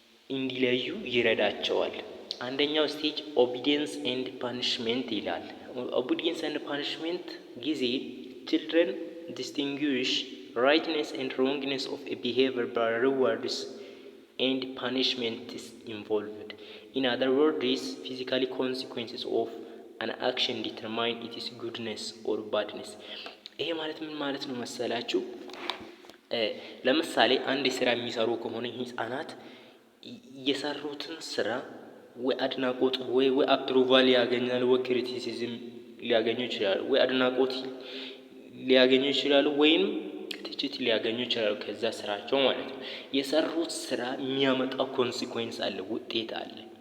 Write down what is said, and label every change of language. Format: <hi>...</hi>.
<am>እንዲለዩ ይረዳቸዋል። አንደኛው ስቴጅ ኦቢዲየንስ ኤንድ ፓኒሽመንት ይላል። ኦቢዲየንስ ኤንድ ፓኒሽመንት ጊዜ</am> <en>children distinguish rightness and wrongness of a behavior by rewards and punishment is involved. In other words, physical consequences of an action determine its goodness or badness.</en> <am>ይሄ ማለት ምን ማለት ነው መሰላችሁ? ለምሳሌ አንድ ስራ የሚሰሩ ከሆነ ህፃናት የሰሩትን ስራ ወይ አድናቆት ወይ አፕሩቫል ያገኛሉ ወይ ክሪቲሲዝም ሊያገኙ ይችላሉ፣ ወይ አድናቆት ሊያገኙ ይችላሉ ወይም ትችት ሊያገኙ ይችላሉ ከዛ ስራቸው ማለት ነው። የሰሩት ስራ የሚያመጣው ኮንሲኩዌንስ አለ፣ ውጤት አለ።</am>